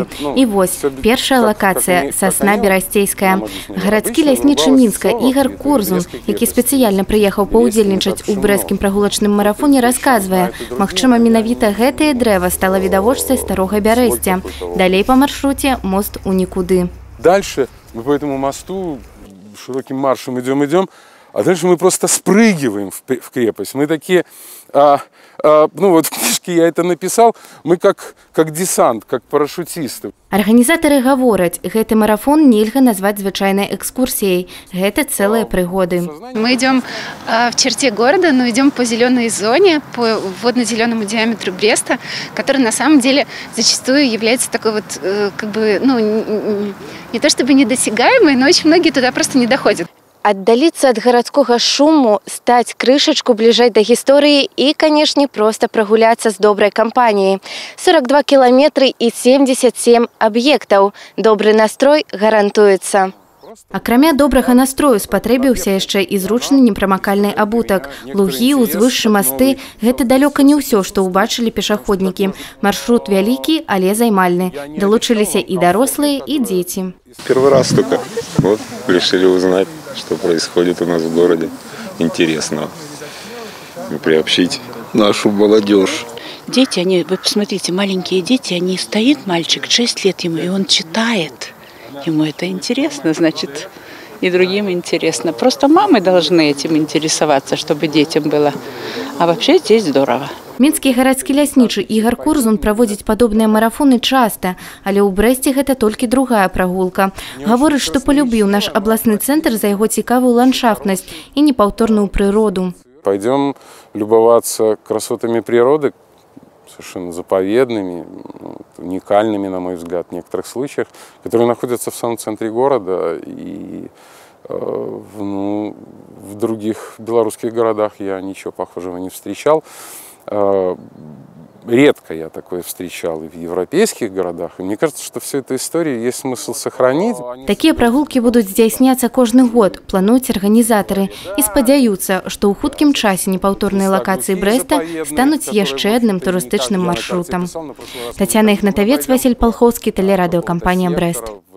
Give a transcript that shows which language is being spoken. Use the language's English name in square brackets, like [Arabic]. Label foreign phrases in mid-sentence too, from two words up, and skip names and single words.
[Belarusian] І вось, першая лакацыя – Сасна Берасцейская. Гарадскі ляснічы Мінска Ігар Курзун, які спецыяльна прыехаў паўдзельнічаць у брэсцкім прагулачным марафоне, расказвае, магчыма, менавіта гэтае дрэва стала відавочцай старога Бярэсця. Далей па маршруце мост у нікуды. [Russian] Дальше мы по этому мосту широким маршем идем, а дальше мы просто спрыгиваем в крепость. Мы такие, ну вот в книжке я это написал, мы как десант, как парашютисты. [Belarusian] Арганізатары гавораць, гэты марафон нельга назваць звычайнай экскурсіяй. Гэта цэлыя прыгоды. [Russian] Мы идем в черте города, но идем по зеленой зоне, по водно-зеленому диаметру Бреста, который на самом деле зачастую является такой вот, как бы, ну, не то чтобы недосягаемой, но очень многие туда просто не доходят. [Belarusian] Аддаліцца ад гарадскога шуму, стаць крышачку бліжэй да гісторыі і, канешне, проста прагуляцца з добрай кампаніяй. 42 кіламетры і 77 аб'ектаў. Добры настрой гарантуецца. Акрамя добрага настрою спатрэбіўся яшчэ і зручны непрамакальны абутак. Лугі, узвышшы масты – гэта далёка не ўсё, што ўбачылі пешаходнікі. Маршрут вялікі, але займальны. Далучыліся і дарослыя, і дзеці. [Russian] Первый раз только. Вот, решили узнать, что происходит у нас в городе. Интересно. И приобщить нашу молодежь. Дети, они, вы посмотрите, маленькие дети, они стоит мальчик, 6 лет ему, и он читает. Ему это интересно, значит, и другим интересно. Просто мамы должны этим интересоваться, чтобы детям было. А вообще здесь здорово. [Belarusian] Мінскі гарадскі ляснічы Ігар Курзун праводзіць падобныя марафоны часта, але ў Брэсце гэта толькі другая прагулка. Гаворыць, што полюбіў наш абласны цэнтр за яго цікавую ландшафтнасць і непаўторную прыроду. [Russian] Пойдем любоваться красотами природы, совершенно заповедными, уникальными, на мой взгляд, в некоторых случаях, которые находятся в самом центре города. И в других белорусских городах я ничего похожего не встречал. Редко я такое встречал и в европейских городах. И мне кажется, что всю эту историю есть смысл сохранить. Такие прогулки будут [Belarusian] здзяйсняцца кожны год, плануюць арганізатары. І спадзяюцца, што ў хуткім часе непаўторныя лакацыі Брэста стануць яшчэ адным турыстычным маршрутам. Тацяна Ігнатавец, Васіль Палхоўскі, тэлерадыёкампанія «Брэст».